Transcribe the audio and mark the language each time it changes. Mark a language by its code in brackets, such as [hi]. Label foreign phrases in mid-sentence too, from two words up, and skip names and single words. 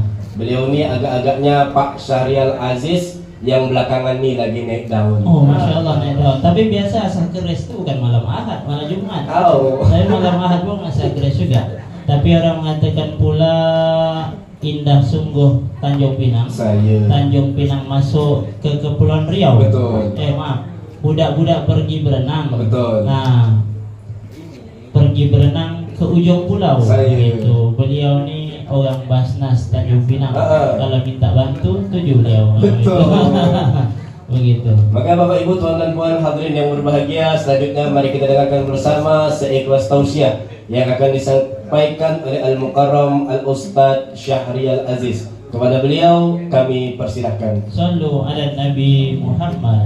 [ms] Beliau ni agak-agaknya Pak Syahrial Aziz yang belakangan ni lagi naik daun. Oh, [ar] ما شاء الله [ms] naik daun. Tapi biasa asah keris itu bukan malam Ahad, malam Jumat. Tahu. Saya malam Ahad pun asah keris juga. Tapi orang mengatakan pula indah sungguh Tanjung Pinang. Saya. Tanjung Pinang masuk ke Kepulauan Riau. Betul. Maaf, budak-budak pergi berenang. Betul. Nah, pergi berenang ke ujung pulau Saya. gitu. Beliau nih orang Basnas Tanjung Pinang. Kalau minta bantu tuju beliau. Betul. Begitu. Maka Bapak Ibu, Tuan dan Puan hadirin yang berbahagia, selanjutnya mari kita dengarkan bersama seikhlas tausiah yang akan disampaikan oleh [ar] المكرم الأستاذ [ms] Syahrial Aziz. Kepada beliau kami persilahkan. [ar] صلوا على نبي محمد.